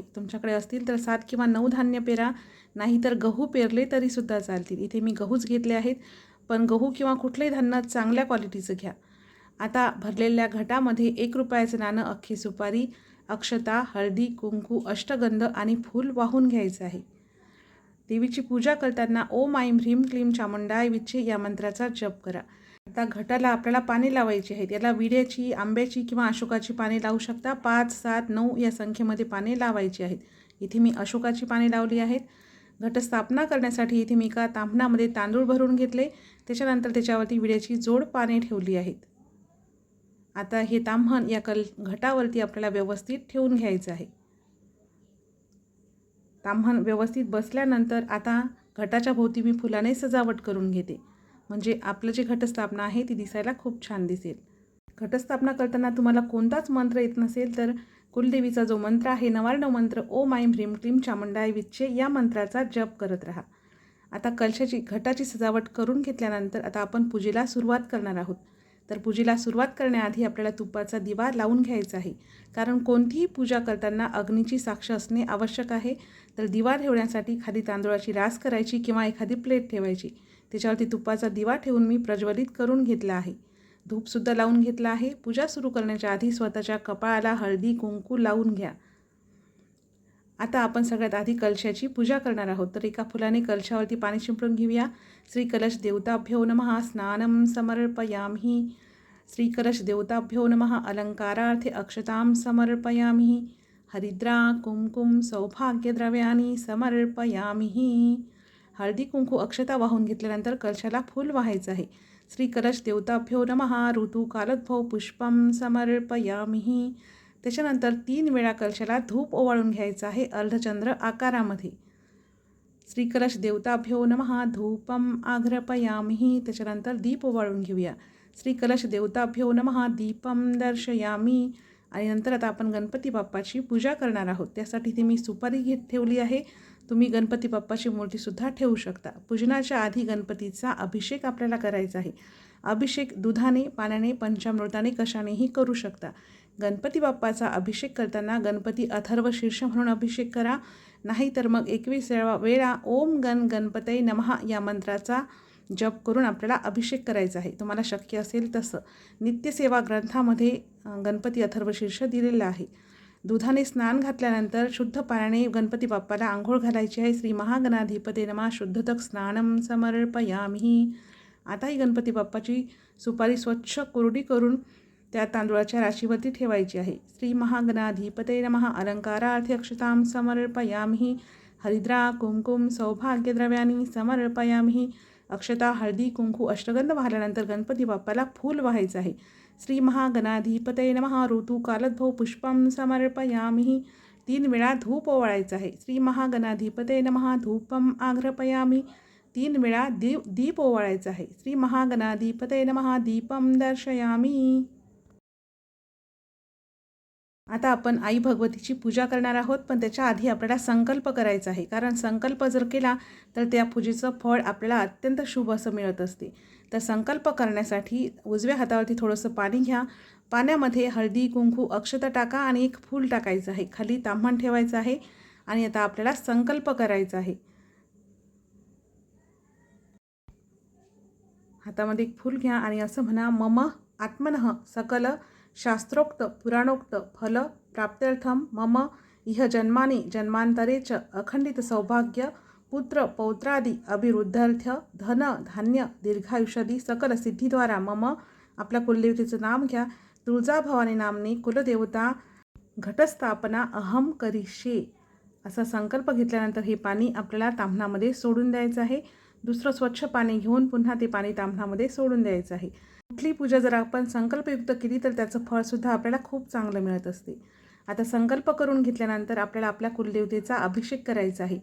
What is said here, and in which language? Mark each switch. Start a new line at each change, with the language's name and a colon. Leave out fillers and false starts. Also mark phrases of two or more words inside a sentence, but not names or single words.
Marathi: तुमच्याकडे असतील तर 7 किंवा 9 धान्य पेरा, नाहीतर गहू पेरले तरीसुद्धा चालतील। इथे मी गहूच घेतले आहेत, पण गहू किंवा कुठलंही धान्य चांगल्या क्वालिटीचं घ्या। आता भरलेल्या घटामध्ये 1 रुपयाचं नाणं, अख्खी सुपारी, अक्षता, हळदी कुंकू, अष्टगंध आणि फूल वाहून घ्यायचं आहे। देवीची पूजा करताना
Sanskrit: ओम ऐं ह्रीं क्लीं चामुंडाय विच्चे
Marathi: या मंत्राचा जप करा। आता घटाला आपल्याला पाने लावायची आहेत। याला विड्याची, आंब्याची किंवा अशोकाची पाने लावू शकता। 5, 7, 9 या संख्येमध्ये पाने लावायची आहेत। इथे मी अशोकाची पाने लावली आहेत। घटस्थापना करण्यासाठी इथे मी एका ताम्हणामध्ये तांदूळ भरून घेतले, त्याच्यानंतर त्याच्यावरती विड्याची जोड पाने ठेवली आहेत। आता हे ताम्हण या घटावरती आपल्याला व्यवस्थित ठेवून घ्यायचं आहे। ताम्हण व्यवस्थित बसल्यानंतर आता घटाच्या भोवती मी फुलाने सजावट करून घेते, म्हणजे आपलं जे घटस्थापना आहे ती दिसायला खूप छान दिसेल। घटस्थापना करताना तुम्हाला कोणताच मंत्र येत नसेल तर कुलदेवीचा जो मंत्र आहे 99 मंत्र
Sanskrit: ओम ऐं ह्रीं क्लीं चामुंडाय विच्चे
Marathi: या मंत्राचा जप करत राहा। आता कलशाची घटाची सजावट करून घेतल्यानंतर आता आपण पूजेला सुरुवात करणार आहोत। तर पूजेला सुरुवात करण्याआधी आपल्याला तुपाचा दिवा लावून घ्यायचा आहे, कारण कोणतीही पूजा करताना अग्नीची साक्ष असणे आवश्यक आहे। तर दिवा ठेवण्यासाठी खाली तांदूळाची रास करायची किंवा एखादी प्लेट ठेवायची. त्याच्यावरती तुपाचा दिवा ठेवून मी प्रज्वलित करून घेतला आहे. धूपसुद्धा लावून घेतला आहे. पूजा सुरू करण्याच्या आधी स्वतःच्या कपाळाला हळदी कुंकू लावून घ्या. आता आपण सगळ्यात आधी कलशाची पूजा करणार आहोत. तर एका फुलाने कलशावरती पाणी शिंपडून घेऊया.
Sanskrit: श्री कलश देवताभ्यो नमः. स्नानं समर्पयामि. श्री कलश देवताभ्यो नमः. अलंकारार्थे अक्षतां समर्पयामि. हरिद्रा कुंकुम सौभाग्यद्रव्यानि समर्पयामि.
Marathi: हळदी कुंकू अक्षता वाहून घेतल्यानंतर कलशाला फूल वाहायचं आहे.
Sanskrit: श्री कलश देवताभ्यो नमः. ऋतुकालोद्भव पुष्पं समर्पयामि.
Marathi: त्याच्यानंतर 3 वेळा कलशाला धूप ओवाळून घ्यायचं आहे अर्धचंद्र आकारामध्ये.
Sanskrit: श्री कलश देवताभ्यो नमः. धूपम आघ्रपयामि.
Marathi: त्याच्यानंतर दीप ओवाळून घेऊया.
Sanskrit: श्री कलश देवताभ्यो नमः. दीपम दर्शयामि.
Marathi: आणि नंतर आता आपण गणपती बाप्पाची पूजा करणार आहोत. त्यासाठी ती मी सुपारी ठेवली आहे. तुम्ही गणपती बाप्पाची मूर्तीसुद्धा ठेवू शकता. पूजनाच्या आधी गणपतीचा अभिषेक आपल्याला करायचा आहे. अभिषेक दुधाने, पाण्याने, पंचामृताने कशानेही करू शकता. गणपती बाप्पाचा अभिषेक करताना गणपती अथर्व शीर्ष म्हणून अभिषेक करा. नाहीतर मग 21 वेळा
Sanskrit: ओम गण गणपतये नमः
Marathi: या मंत्राचा जप करून आपल्याला अभिषेक करायचा आहे. तुम्हाला शक्य असेल तसं. नित्यसेवा ग्रंथामध्ये गणपती अथर्व शीर्ष दिलेलं आहे. दुधाने स्नान घातल्यानंतर शुद्ध पाण्याने गणपती बाप्पाला आंघोळ घालायची आहे.
Sanskrit: श्री महागणाधिपते नमः. शुद्धतक स्नानं समर्पयामि.
Marathi: आता ही गणपती बाप्पाची सुपारी स्वच्छ कोरडी करून त्या तांदूळाच्या राशीवरती ठेवायची आहे.
Sanskrit: श्री महागणाधिपते नमः. अलंकारार्थे अक्षतां समर्पयामि. हरिद्रा कुंकुम सौभाग्यद्रव्यानि समर्पयामि.
Marathi: अक्षता, हळदी, कुंकू, अष्टगंध वाहिल्यानंतर गणपती बाप्पाला फूल वाहायचं आहे.
Sanskrit: श्री महागणाधिपतये नमः. ऋतुकालोद्भव पुष्पं समर्पयामि.
Marathi: 3 वेळा धूप ओवाळायचं आहे.
Sanskrit: श्री महागणाधिपतये नमः. धूपम आघ्रपयामि.
Marathi: 3 वेळा दीप ओवाळायचं आहे.
Sanskrit: श्री महागणाधिपतये नमः. दीपम दर्शयामि.
Marathi: आता आपण आई भगवतीची पूजा करणार आहोत. पण त्याच्या आधी आपल्याला संकल्प करायचा आहे. कारण संकल्प जर केला तर त्या पूजेचं फळ आपल्याला अत्यंत शुभ असं मिळत असते. तर संकल्प करण्यासाठी उजव्या हातावरती थोडंसं पाणी घ्या. पाण्यामध्ये हळदी कुंकू अक्षता टाका आणि एक फूल टाकायचं आहे. खाली ताम्हण ठेवायचं आहे. आणि आता आपल्याला संकल्प करायचा आहे. हातामध्ये एक फूल घ्या आणि असं म्हणा,
Sanskrit: मम आत्मनः सकल शास्त्रोक्त पुराणोक्त फल प्राप्त्यर्थम मम इह जन्मानि जन्मांतरे च अखंडित सौभाग्य पुत्र पौत्रादि अभिवृद्ध्यर्थ धन धान्य दीर्घायुष्यादी सकल सिद्धीद्वारा मम.
Marathi: आपल्या कुलदेवतेचं नाम घ्या.
Sanskrit: तुळजाभवानी नामनी कुलदेवता घटस्थापना अहम करिष्ये.
Marathi: असा संकल्प घेतल्यानंतर हे पाणी आपल्याला ताम्हणामध्ये सोडून द्यायचं आहे. दुसरं स्वच्छ पाणी घेऊन पुन्हा ते पाणी ताम्हणामध्ये सोडून द्यायचं आहे. कुठली पूजा जर आपण संकल्पयुक्त केली तर त्याचं फळसुद्धा आपल्याला खूप चांगलं मिळत असते. आता संकल्प करून घेतल्यानंतर आपल्याला आपल्या कुलदेवतेचा अभिषेक करायचा आहे.